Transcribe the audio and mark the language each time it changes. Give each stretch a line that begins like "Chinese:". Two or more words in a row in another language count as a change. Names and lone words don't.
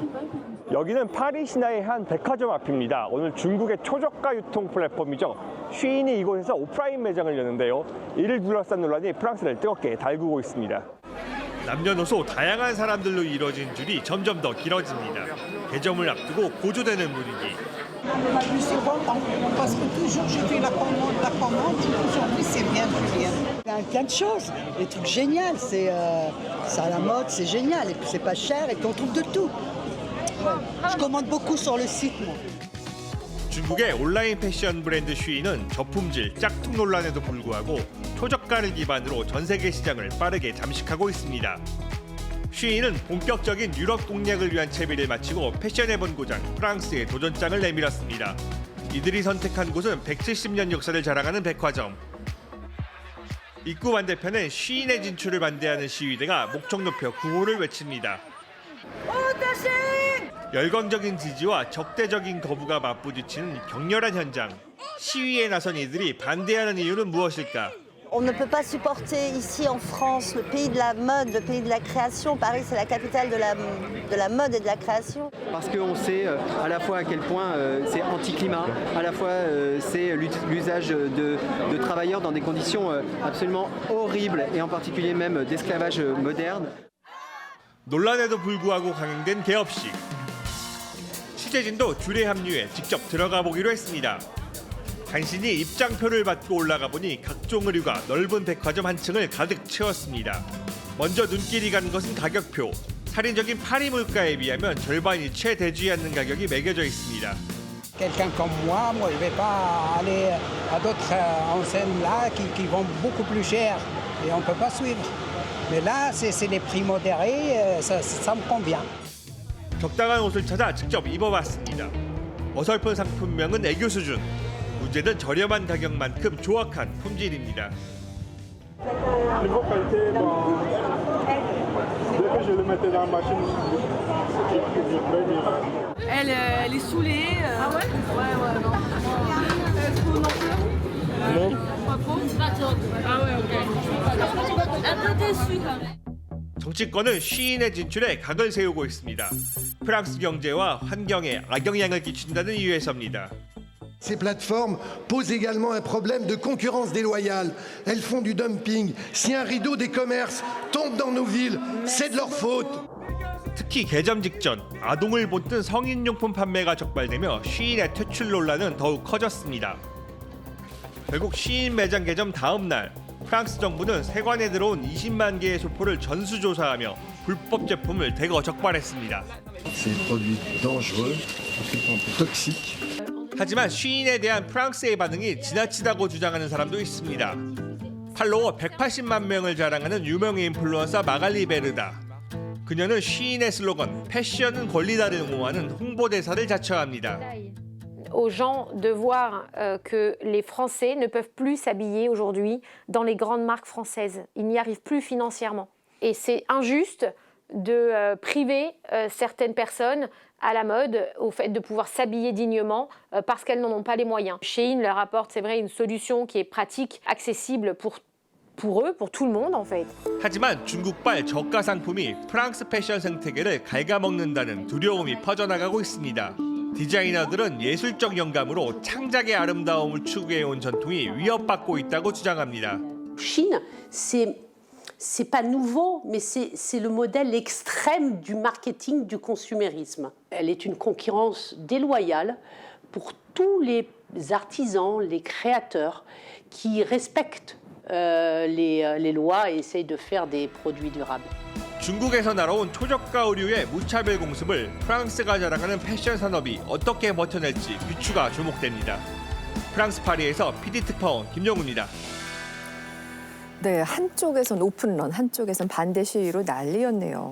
Korean: 여기는 파리 시내의 한 백화점 앞입니다. 오늘 중국의 초저가 유통 플랫폼이죠. 쉬인이 이곳에서 오프라인 매장을 여는데요. 이를 둘러싼 논란이 프랑스를 뜨겁게 달구고 있습니다. 남녀노소 다양한 사람들로 이뤄진 줄이 점점 더 길어집니다. 개점을 앞두고 고조되는 분위기.
French: Je suis content parce que toujours je fais la commande, aujourd'hui c'est bien Julien. Plein de choses, des trucs géniaux, c'est ça à la mode, c'est génial et puis c'est pas cher et puis on trouve de tout. Ouais. Je commande beaucoup sur le site moi.
Korean: 중국의 온라인 패션 브랜드 쉬인은 저품질, 짝퉁 논란에도 불구하고 초저가를 기반으로 전 세계 시장을 빠르게 잠식하고 있습니다. 쉬인은 본격적인 유럽 공략을 위한 채비를 마치고 패션의 본고장 프랑스에 도전장을 내밀었습니다. 이들이 선택한 곳은 170년 역사를 자랑하는 백화점. 입구 반대편엔 쉬인의 진출을 반대하는 시위대가 목청 높여 구호를 외칩니다. 열광적인 지지와 적대적인 거부가 맞부딪히는 격렬한 현장. 시위에 나선 이들이 반대하는 이유는 무엇일까?
French: On ne peut pas supporter ici en France le pays de la mode, le pays de la création. Paris, c'est la capitale de la mode et de la création. Parce qu'on sait à la fois à quel point c'est anti-climat, à la fois c'est l'usage de travailleurs dans des conditions absolument horribles et en particulier même d'esclavage moderne.
Korean: 논란에도 불구하고 강행된 개업식. 취재진도 줄에 합류해 직접 들어가 보기로 했습니다. 간신히 입장표를 받고 올라가 보니 각종 의류가 넓은 백화점 한 층을 가득 채웠습니다. 먼저 눈길이 간 것은 가격표. 살인적인 파리 물가에 비하면 절반이 채 되지 않는 가격이 매겨져 있습니다.
French: Quelqu'un comme moi, je vais pas aller à d'autres enseignes là qui vont beaucoup plus cher et on peut pas suivre. Mais là, c'est les prix modérés, ça me convient.
Korean: 적당한 옷을 찾아 직접 입어봤습니다. 어설픈 상품명은 애교 수준. 문제는 저렴한 가격만큼 조악한 품질입니다.
French: Elle est saoulée. Ah ouais? Ouais, non. Trop non? Non. Pas trop? Ah ouais, ok. Un peu déçue quand même.
Korean: 정치권은 쉬인의 진출에 각을 세우고 있습니다. 프랑스 경제와 환경에 악영향을 끼친다는 이유에서입니다.
French: Ces plateformes posent également un problème de concurrence déloyale. Elles font du dumping. Si un rideau des commerces tombe dans nos villes, c'est de leur faute.
Korean: 특히 개점 직전 아동을 본뜬 성인용품 판매가 적발되며 쉬인의 퇴출 논란은 더욱 커졌습니다. 결국 쉬인 매장 개점 다음 날 프랑스 정부는 세관에 들어온 20만 개의 소포를 전수조사하며 불법 제품을 대거 적발했습니다.
French: C'est produit dangereux, toxique.
Korean: 하지만 쉬인에 대한 프랑스의 반응이 지나치다고 주장하는 사람도 있습니다. 팔로워 180만 명을 자랑하는 유명 인플루언서 마갈리 베르다. 그녀는 쉬인의 슬로건 패션은 권리다를 옹호하는 홍보대사를 자처합니다.
French: aux gens de voir que les Français ne peuvent plus s'habiller aujourd'hui dans les grandes marques françaises. Ils n'y arrivent plus financièrement. Et c'est injuste de priver certaines personnes à la mode au fait de pouvoir s'habiller dignement parce qu'elles n'en ont pas les moyens. Shein leur apporte, c'est vrai, une solution qui est pratique, accessible pour eux, pour tout le monde en fait.
Korean: 하지만 중국발 저가 상품이 프랑스 패션 생태계를 갉아먹는다는 두려움이 퍼져나가고 있습니다. 디자이너들은 예술적 영감으로 창작의 아름다움을 추구해온 전통이 위협받고 있다고 주장합니다.
French: Chine, c'est pas nouveau, mais c'est le modèle extrême du marketing du consumérisme. Elle est une concurrence déloyale pour tous les artisans, les créateurs qui respectent les lois et essayent de faire des produits durables.
Korean: 중국에서 날아온 초저가 의류의 무차별 공습을 프랑스가 자랑하는 패션 산업이 어떻게 버텨낼지 귀추가 주목됩니다. 프랑스 파리에서 PD 특파원 김용우입니다. 네, 한쪽에선 오픈런, 한쪽에선 반대 시위로 난리였네요.